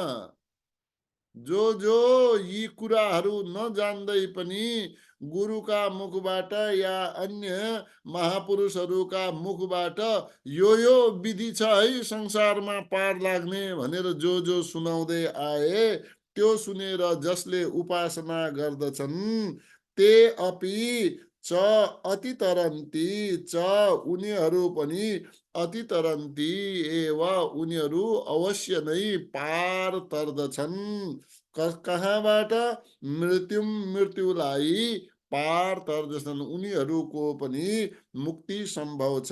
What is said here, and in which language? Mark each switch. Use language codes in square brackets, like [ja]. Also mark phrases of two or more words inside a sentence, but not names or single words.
[ne] जो यी कुराहरू नजान्दै पनि गुरुका मुखबाट या अन्य महापुरुषहरूका मुखबाट यो विधि छ है संसारमा पार लाग्ने भनेर जो सुनाउँदै आए, त्यो सुनेर जसले उपासना गर्दछन् [sa] ते अपि च अतितरन्ति च, [ne] उनीहरू पनि [sa] अतितरन्ति एव, [ne] उनीहरू अवश्य नै पार तर्दछन्। कहाँबाट? मृत्युलाई पार तर्दछन्, उनीहरूको पनि मुक्ति सम्भव छ।